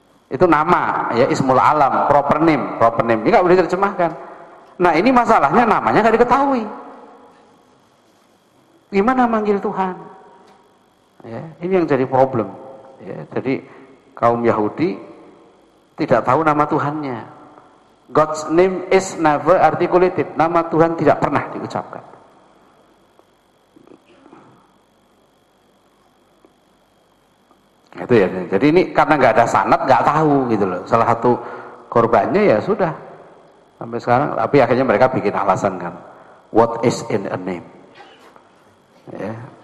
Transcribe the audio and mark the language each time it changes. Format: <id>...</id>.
<id>Itu nama, ya, ismul alam,</id> <en>proper name.</en> <id>Proper name ini gak boleh diterjemahkan. Nah ini masalahnya, namanya gak diketahui. Gimana manggil Tuhan? Ya, ini yang jadi problem. Ya, jadi kaum Yahudi tidak tahu nama Tuhannya.</id> <en>God's name is never articulated.</en> <id>Nama Tuhan tidak pernah diucapkan. Itu ya. Jadi ini karena nggak ada sanad, nggak tahu gitu loh. Salah satu korbannya ya sudah sampai sekarang. Tapi akhirnya mereka bikin alasan kan.</id> <en>What is in a name?</en> <id>Ya.</id>